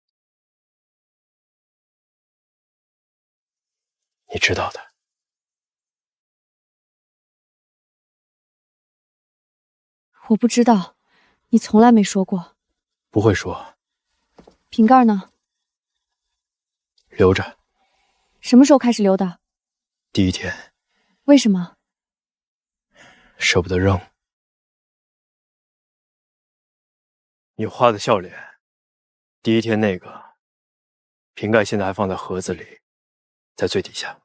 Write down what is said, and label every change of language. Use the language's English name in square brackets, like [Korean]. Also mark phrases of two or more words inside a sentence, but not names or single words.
[Chinese] 你知道的。我不知道，你從來沒說過。不會說。瓶蓋呢？留着。什麼時候開始留的？第一天。為什麼？捨不得扔。你畫的笑臉，第一天那個，瓶蓋現在還放在盒子裡，在最底下。